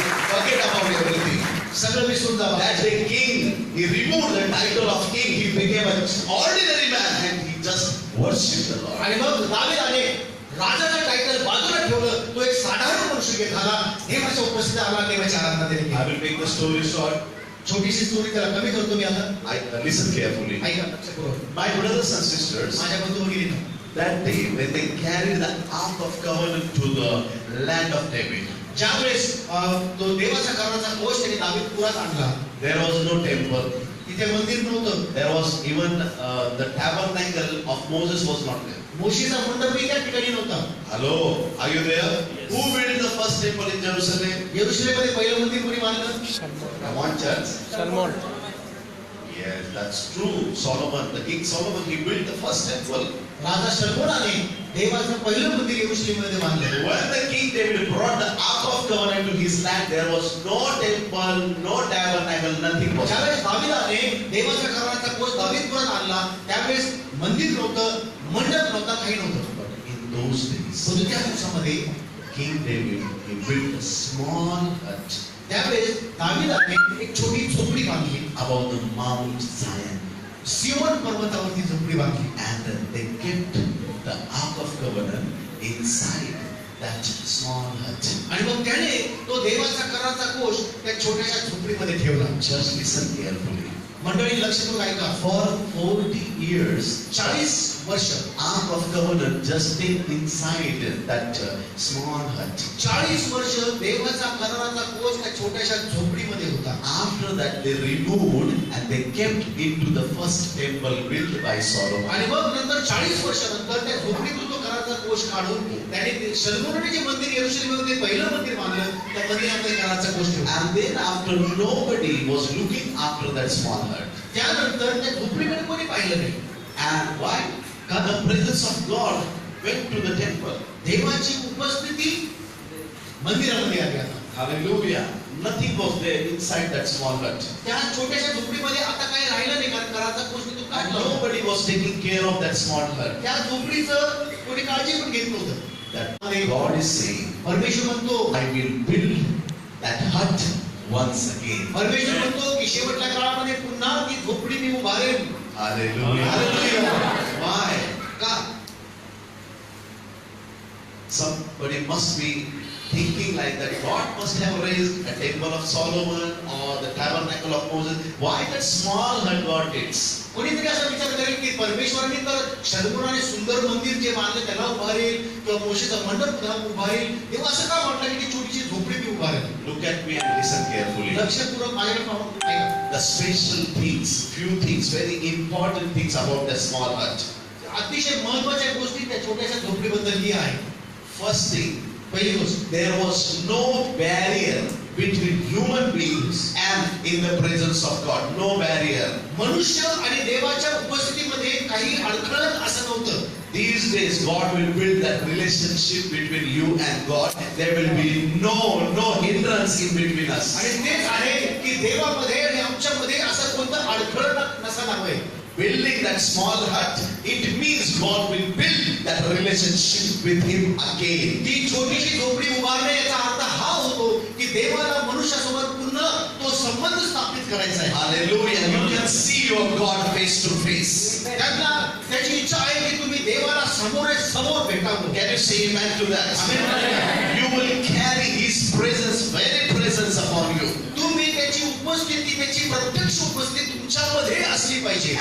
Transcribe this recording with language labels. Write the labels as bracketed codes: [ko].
[en] Forget about everything. [mr] सगळं विसरून जावा. [en] That day king, he removed the title of king, he became an ordinary man and he just worshipped the Lord. [mr] आणि मग दावीदाने राजाचं title बाजूला ठेवलं. तो एक साधारण मनुष्य झाला. देवाच्या उपस्थितीत आला, देवाची आराधना त्याने केली. [en] I will make the story short. [mr] छोटीशी स्टोरी त्याला कमी करतो मी आता. [en] Listen carefully. [mr] ऐका लक्षपूर्वक. [en] My brothers and sisters, [mr] माझ्या बंधू भगिनींनो, [en] that day when they carried the ark of covenant to the land of David, [mr] ज्यावेळेस तो देवाच्या कराराचा कोश त्यांनी दावीदपुरात आणला, [en] there was no temple. [mr] तिथे मंदिर नव्हतं. [en] There was even the tabernacle of Moses was not there. [mr] मोशीचा मंडपही त्या ठिकाणी नव्हता. [en] Hello, are you there? Who built the first temple in Jerusalem? [mr] येरुशलेममध्ये पहिलं मंदिर कोणी बांधलं? [en] Come on, church. Salmon. Yes, that's true. Solomon, the king Solomon, he built the first temple. [mr] राजा शलोमोनाने देवाचं पहिलं मंदिर येरुशलेममध्ये बांधलं. [en] When the king David brought the ark of covenant to his land, there was no temple, no tabernacle, nothing was there. [mr] ज्यावेळेस दावीदाने देवाच्या कराराचा कोश दावीदपुरात आणला, त्यावेळेस मंदिर नव्हतं, मंडप नव्हता, काही नव्हतं. [en] But in those days, [mr] परंतु त्या दिवसामध्ये [en] King David, he built a small hut [mr] त्यावेळेस दावीदाने एक छोटी झोपडी बांधली. [en] above the Mount Zion. [mr] सियोन पर्वतावरती झोपडी बांधली. [en] And they kept the Ark of Covenant inside that small hut. [mr] आणि मग त्याने तो देवाचा कराराचा कोश त्या छोट्याशा झोपडीमध्ये ठेवला. [en] Just listen carefully. [mr] मंडळी लक्ष करून ऐका. [en] For 40 years, [mr] 40 वर्ष [en] Ark of Covenant just stayed inside that small hut. [mr] 40 वर्ष देवाचा कराराचा कोश त्या छोट्याशा झोपडीमध्ये होता. [en] After that, they removed and they kept into the first temple built by Solomon. [mr] आणि मग नंतर 40 वर्षानंतर त्या झोपडीतून तो कराराचा कोश काढून त्याने शलोमोनाने जे मंदिर येरुशलेममध्ये पहिलं मंदिर बांधलं, त्या मंदिरामध्ये कराराचा कोश ठेवला. [en] And then after nobody was looking after that small hut. [mr] त्यानंतर त्या झोपडीकडे कोणी पाहिलं नाही. [en] And why? God, the presence of God went to the temple. [mr] देवाची उपस्थिती मंदिरामध्ये आली आता. [en] Hallelujah. Nothing was there inside that small hut. [mr] त्या छोट्याशा झोपडीमध्ये आता काही राहिलं नाही, कारण कराराचा कोश तिथून [en] And [mr] काढला. [en] nobody was taking care of that small hut. [mr] त्या झोपडीचं कोणी काळजी पण घेत नव्हतं. [en] That God is saying, [mr] परमेश्वर म्हणतो, [en] I will build that hut once again. [mr] परमेश्वर म्हणतो की शेवटच्या काळामध्ये पुन्हा ती झोपडी मी उभारेन. [en] Hallelujah. Hallelujah. Why? [mr] का? [en] Somebody must be thinking like that. God must have raised a temple of Solomon or the tabernacle of Moses. Why that small hut God did? [mr] कोणीतरी असा विचार करेल की परमेश्वराने तर शलोमोनाने सुंदर मंदिर जे बांधले त्याला उभारेल किंवा मोशेचा मंडप उभारेल, तेव्हा असं का म्हटलं की छोटीशी झोपडी मी उभारेल. [en] Look at me and listen carefully. [mr] लक्षपूर्वक माझ्याकडे पाहून ऐका. [en] The special things, few things, very important things about the small hut. [mr] अतिशय महत्त्वाच्या गोष्टी त्या छोट्याशा झोपडीबद्दल ही आहे. [en] First thing, [mr] पहिली गोष्ट, [en] there was no barrier between human beings and in the presence of God. No barrier. [mr] मनुष्य आणि देवाच्या उपस्थितीमध्ये काही अडखळत असं नव्हतं. [en] These days God will build that relationship between you and God. There will be no hindrance in between us. [mr] आणि तेच आहे की देवामध्ये आणि आमच्यामध्ये असं कोणतं अडखळ नसायला हवंय. [en] Building that small hut, it means God will build that relationship with Him again. [mr] ती छोटीशी झोपडी उभारणे याचा अर्थ हा होतो की देवाला मनुष्यासोबत पुन्हा तो संबंध स्थापित करायचा आहे. [en] Hallelujah. You can see your God face to face. [mr] त्यांना त्याची इच्छा आहे की तुम्ही देवाला समोर भेटावं. [en] Can you say amen to that? Amen. You will carry His presence, very presence upon you. [mr] तुम्ही त्याची उपस्थिती, त्याची प्रत्यक्ष उपस्थिती तुमच्यामध्ये असली पाहिजे.